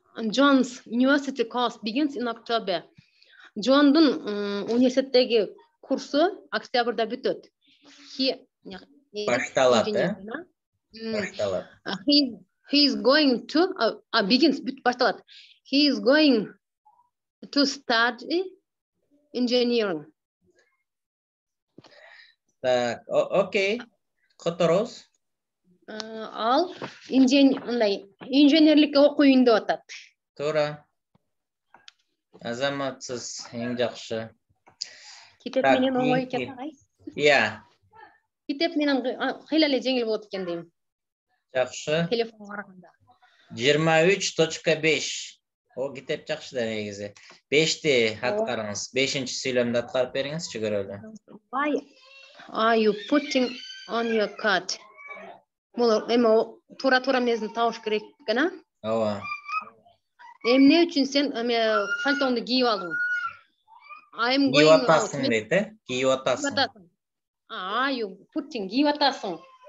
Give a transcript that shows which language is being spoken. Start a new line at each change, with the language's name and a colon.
English: John's university course begins in October.
Kyrgyz: John'dун университеттеги курсу октябрда бүтөт. Башталат, Башталат.
English: He is going to begins
Kyrgyz: башталат.
English: He is going to study engineering.
Kyrgyz: Так, окей. Котороз. Ал инженерликке окуйун деп атат. Туура. Азаматсыз, эң жакшы. Китеп менен оңой экен агай. Иә. Китеп менен кыйла эле жеңил болот экен дейм. Жакшы. Телефонго караганда. 23.5. О, китеп жакшы да негизи. 5ти аткарыңыз. 5-чи сүйлөмдү аткарып бериңизчи көрөлү.
English: Why are you putting on your coat?
Kyrgyz: Бул эме туура мезин табыш керек экен, а? Ооба. Эмне үчүн сен пальтоңду кийип алдың?
English: I'm
Kyrgyz: Кийип
English: going
Kyrgyz: атасың
English: out.
Kyrgyz: дейт, Кийип атасың.
English: Are you putting
Kyrgyz: кийип атасың?